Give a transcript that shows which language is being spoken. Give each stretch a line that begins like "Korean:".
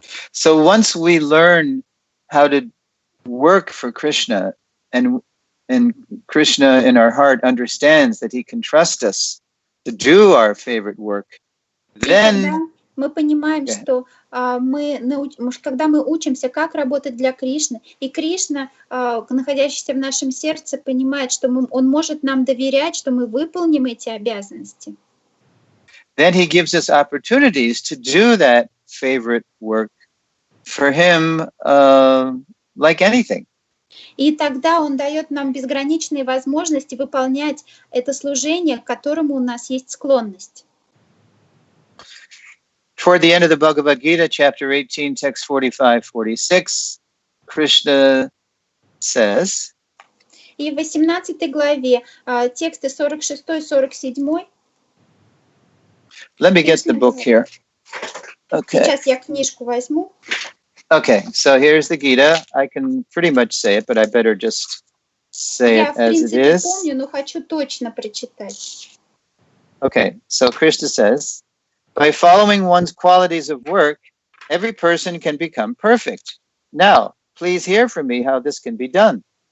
English: So once we learn how to work for Krishna, and Krishna in our heart understands that he can trust us to do our favorite work, then
Russian: мы понимаем, что когда мы учимся, как работать для Кришны, и Кришна, находящийся в нашем сердце, понимает, что он может нам доверять, что мы выполним эти обязанности.
English: Then he gives us opportunities to do that favorite work for him, like anything.
Russian: И тогда он дает нам безграничные возможности выполнять это служение, к которому у нас есть склонность.
English: Toward the end of the Bhagavad Gita, chapter 18, text 45-46, Krishna says,
Russian: И в 18 главе тексты 46-47.
English: Let me get the book here. Okay.
Russian: Сейчас я книжку возьму.
English: Okay, so here's the Gita. I can pretty much say it, but I better just say it as it is.
Russian: Я, в принципе, помню, но хочу точно прочитать.
English: Okay, so Krishna says, by following one's qualities of work, every person can become perfect. Now, please hear from me how this can be done.